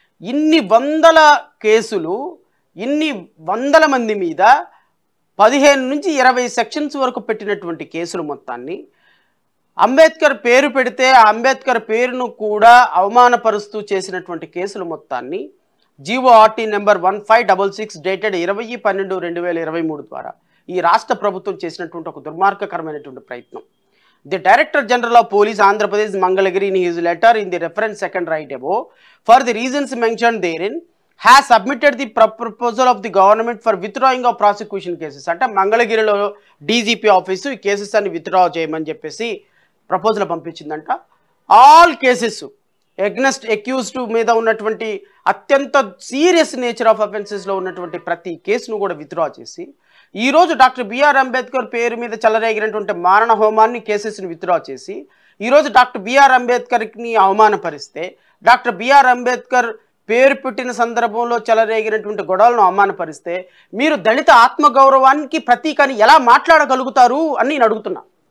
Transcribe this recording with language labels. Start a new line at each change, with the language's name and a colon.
Telugu: ఇన్ని వందల కేసులు, ఇన్ని వందల మంది మీద 15 నుంచి 20 సెక్షన్స్ వరకు పెట్టినటువంటి కేసులు మొత్తాన్ని అంబేద్కర్ పేరు పెడితే ఆ అంబేద్కర్ పేరును కూడా అవమానపరుస్తూ చేసినటువంటి కేసులు మొత్తాన్ని GORT నెంబర్ 1566 డేటెడ్ 20/12/2023 ద్వారా ఈ రాష్ట్ర ప్రభుత్వం చేసినటువంటి ఒక దుర్మార్గకరమైనటువంటి ప్రయత్నం.
English: The Director General of Police Andhra Pradesh Mangalagiri in his letter in the reference second right above for the reasons mentioned therein has submitted the proposal of the government for withdrawing of prosecution cases.
Telugu: అంటే మంగళగిరిలో DGP office ఈ cases అన్ని withdraw చేయమని చెప్పేసి proposal పంపించిందంట.
English: all cases against accused
Telugu: మీద ఉన్నటువంటి అత్యంత serious nature of అఫెన్సెస్లో ఉన్నటువంటి ప్రతి కేసును కూడా విత్డ్రా చేసి ఈరోజు డాక్టర్ బిఆర్ అంబేద్కర్ పేరు మీద చెలరేగినటువంటి మారణ హోమాన్ని కేసెస్ని విత్డ్రా చేసి ఈరోజు doctor BR అంబేద్కర్ని అవమానపరిస్తే, doctor BR Ambedkar పేరు పెట్టిన సందర్భంలో చెలరేగినటువంటి గొడవలను అవమానపరిస్తే మీరు దళిత ఆత్మగౌరవానికి ప్రతీకని ఎలా మాట్లాడగలుగుతారు అని నేను అడుగుతున్నా.